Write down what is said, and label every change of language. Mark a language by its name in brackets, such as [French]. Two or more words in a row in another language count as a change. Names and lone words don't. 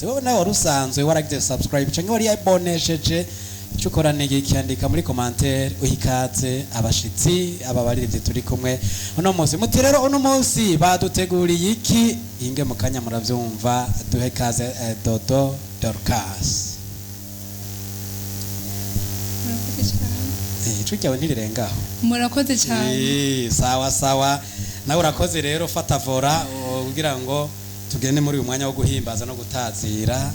[Rundi] Wowe nawe warusanzwe waragize subscribe canke wari yabonesheje, cyukora nege cyandika muri commentaire uhikaze abashitsi ababaririze turi kumwe uno munsi. Muti rero uno munsi baduteguriye iki? Inge mukanya muravyumva, duhe kaze Dodo Dorcas. Icyo ntirirengaho. Murakoze cyane. [Swahili] Sawa sawa, [Rundi] nawe urakoze rero, fata vora kugira ngo tugende muri uyu mwanya wo guhimbaza no gutazira.